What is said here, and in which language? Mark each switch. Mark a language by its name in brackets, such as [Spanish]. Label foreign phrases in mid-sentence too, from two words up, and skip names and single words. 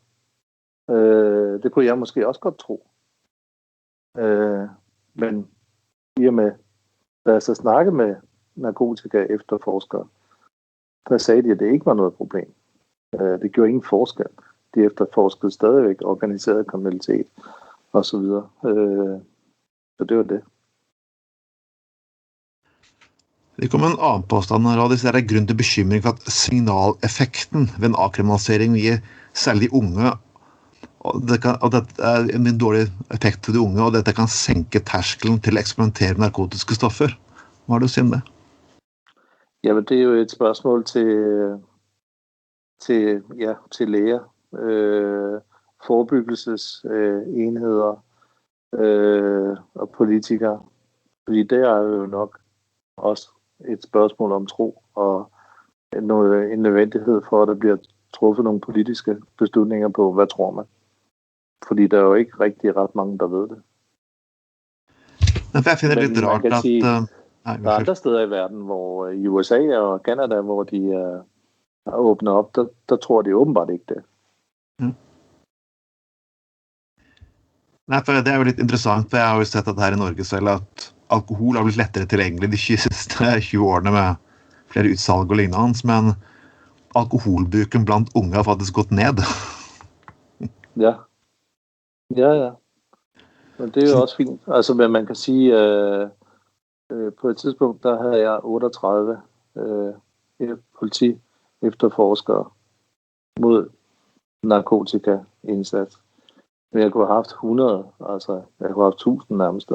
[Danish] Det kunne jeg måske også godt tro. Men i og med, da jeg så snakkede med narkotika efterforskere, der sagde de, at det ikke var noget problem. Det gjorde ingen forskel. De efterforskede stadigvæk organiseret kriminalitet og så videre. Så det var det. [Norwegian] Det kom en annen påstand her, og det er grunn til bekymring for at signaleffekten ved en avkriminalisering gir særlig de unge, og dette er en dårlig effekt for de unge, og dette kan senke terskelen til å eksperimentere med narkotiske stoffer. Hva har du å si om det? [Danish] Ja, men det er jo et spørsmål til læger, forebyggelsesenheder og politikere. Fordi det er jo nok også et spørgsmål om tro og en nødvendighed for, at der bliver truffet nogle politiske beslutninger på, hvad tror man. Fordi der er jo ikke rigtig ret mange, der ved det. Men jeg finder det lidt rart, at... Sige, der er andre steder i verden, hvor i USA og Canada, hvor de er åbnet op, der tror de åbenbart ikke det. Mm. [Norwegian] Nei, for det er jo litt interessant, for jeg har jo sett at her i Norge selv at alkohol har blitt lettere tilgjengelig de siste 20 årene med flere utsalg og lignende, men alkoholbruken blant unge har faktisk gått ned. [Danish] Ja. Men det er jo også fint. Altså, men man kan sige, på et tidspunkt, der havde jeg 38 politi efterforskere mod narkotikaindsats. Men jeg kunne have haft 100, altså jeg kunne have haft 1000 nærmest.